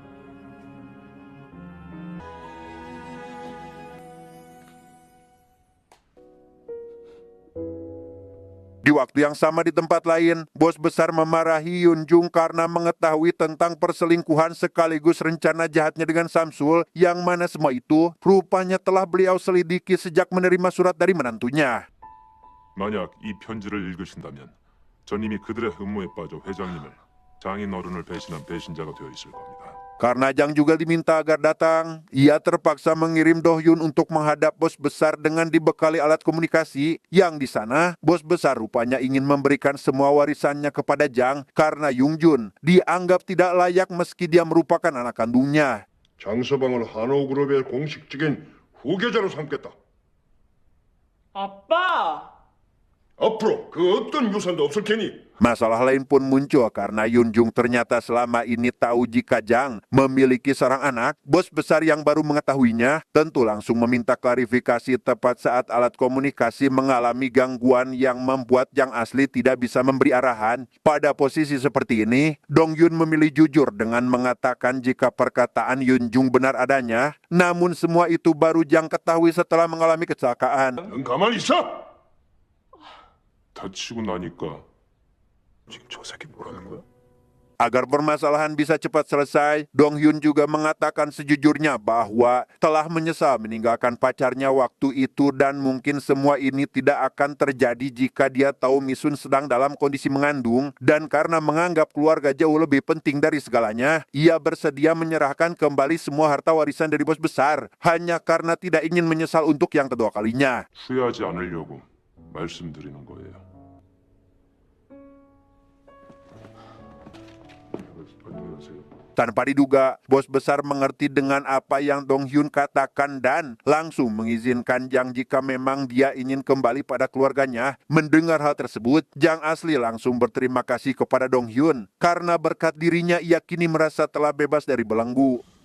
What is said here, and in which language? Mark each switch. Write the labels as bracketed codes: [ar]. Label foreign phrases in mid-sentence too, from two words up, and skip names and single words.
[id] Di waktu yang sama di tempat lain, bos besar memarahi Yun Jung karena mengetahui tentang perselingkuhan sekaligus rencana jahatnya dengan Samsul, yang mana semua itu rupanya telah beliau selidiki sejak menerima surat dari menantunya. [ko] 만약 이 편지를 읽으신다면 전 이미 그들의 음모에 빠져 회장님을 장인 어른을 배신한 배신자가 되어 있을 겁니다. [id] Karena Jang juga diminta agar datang, ia terpaksa mengirim Do Hyun untuk menghadap bos besar dengan dibekali alat komunikasi, yang di sana bos besar rupanya ingin memberikan semua warisannya kepada Jang karena Yung Jun dianggap tidak layak meski dia merupakan anak kandungnya. [ko] 장서방을 한호그룹의 공식적인 후계자로 삼겠다. 아빠! 앞으로 그 어떤 유산도 없을 테니. [id] Masalah lain pun muncul karena Yun Jung ternyata selama ini tahu jika Jang memiliki seorang anak. Bos besar yang baru mengetahuinya tentu langsung meminta klarifikasi tepat saat alat komunikasi mengalami gangguan yang membuat Jang asli tidak bisa memberi arahan. Pada posisi seperti ini, Dong Yun memilih jujur dengan mengatakan jika perkataan Yun Jung benar adanya. Namun semua itu baru Jang ketahui setelah mengalami kecelakaan. [ko] 넌 가만히 있어. 다치고 나니까 지금 저 새끼 뭐라는 거야? [id] Agar permasalahan bisa cepat selesai, Dong Hyun juga mengatakan sejujurnya bahwa telah menyesal meninggalkan pacarnya waktu itu dan mungkin semua ini tidak akan terjadi jika dia tahu Misun sedang dalam kondisi mengandung, dan karena menganggap keluarga jauh lebih penting dari segalanya, ia bersedia menyerahkan kembali semua harta warisan dari bos besar hanya karena tidak ingin menyesal untuk yang kedua kalinya. [ko] 후회하지 않으려고 말씀드리는 거예요. [id] Tanpa diduga, bos besar mengerti dengan apa yang Dong Hyun katakan dan langsung mengizinkan Jang jika memang dia ingin kembali pada keluarganya. Mendengar hal tersebut, Jang asli langsung berterima kasih kepada Dong Hyun karena berkat dirinya ia kini merasa telah bebas dari belenggu.